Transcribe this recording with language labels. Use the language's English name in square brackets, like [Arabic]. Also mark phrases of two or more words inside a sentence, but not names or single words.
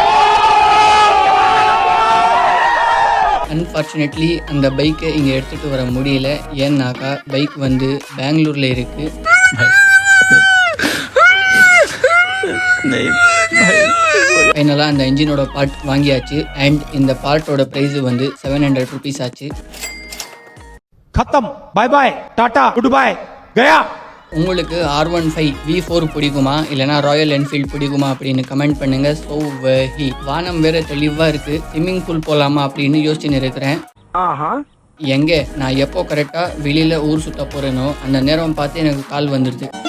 [Tamil] அன்ஃபார்ச்சுனேட்லி அந்த பைக்கை இங்கே எடுத்துகிட்டு வர முடியல. ஏன்னாக்கா பைக் வந்து பெங்களூரில் இருக்குது. ஃபைனலாக அந்த இன்ஜினோட பார்ட் வாங்கியாச்சு. அண்ட் இந்த பார்ட்டோட ப்ரைஸ் வந்து 700 rupees ஆச்சு. [Hindi] खत्म, [English] bye bye, [Hindi] टाटा, [English] good bye, [Hindi] गया. [Tamil] உங்களுக்கு R15 V4 பிடிக்குமா இல்லைனா ராயல் என்ஃபீல்ட் பிடிக்குமா அப்படின்னு கமெண்ட் பண்ணுங்க. ஸோ வானம் வேற தெளிவாக இருக்குது, [English] swimming pool [Tamil] போகலாமா அப்படின்னு யோசிச்சுன்னு இருக்கிறேன். எங்கே நான் எப்போ கரெக்டாக வெளியில் ஊர் சுற்ற போகிறேனோ அந்த நேரம் பார்த்து எனக்கு கால் வந்துடுது.